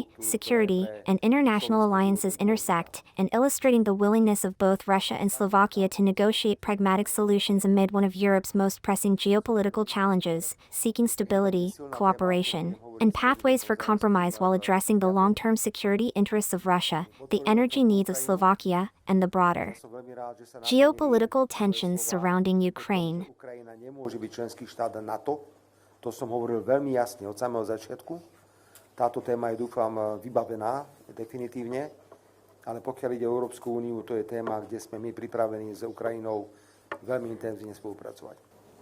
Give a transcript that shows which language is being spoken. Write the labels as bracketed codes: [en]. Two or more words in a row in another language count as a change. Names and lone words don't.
[en] security, and international alliances intersect, and illustrating the willingness of both Russia and Slovakia to negotiate pragmatic solutions amid one of Europe's most pressing geopolitical challenges, seeking stability, cooperation, and pathways for compromise while addressing the long-term security interests of Russia, the energy needs of Slovakia, and the broader geopolitical tensions surrounding Ukraine. [sk] Nemôže byť členský štát NATO, to som hovoril veľmi jasne od samého začiatku. Táto téma je, dúfam, vybavená definitívne, ale pokiaľ ide o Európsku úniu, to je téma, kde sme my pripravení s Ukrajinou veľmi intenzívne spolupracovať.